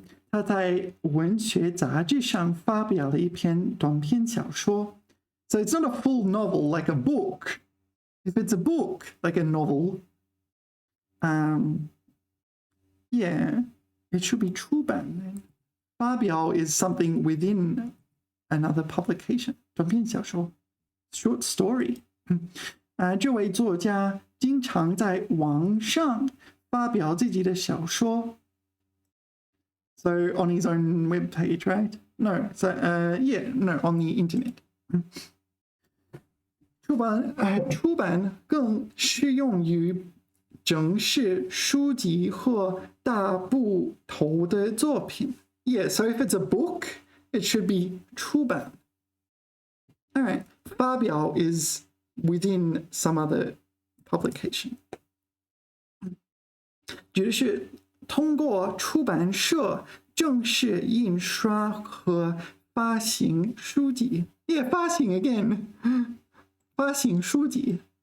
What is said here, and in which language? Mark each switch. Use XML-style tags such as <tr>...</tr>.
<zh>他在文学杂志上发表了一篇短篇小说。</zh> <en>So it's not a full novel like a book. If it's a book like a novel, yeah, it should be 出版. 发表 is something within another publication</en> <zh>短篇小说</zh> <en>short story</en> <zh>这位作家经常在网上发表自己的小说</zh> <en>So on his own webpage, right? No, so yeah, no, on the internet.</en> <zh>出版更适用于正式书籍或大部头的作品</zh> <en>Yeah, so if it's a book, it should be 出版 Alright, 发表 is within some other publication.</en> <zh>只是通过出版社正式印刷和发行书籍</zh> <en>Yeah,</en> <zh>发行 again 发行书籍</zh>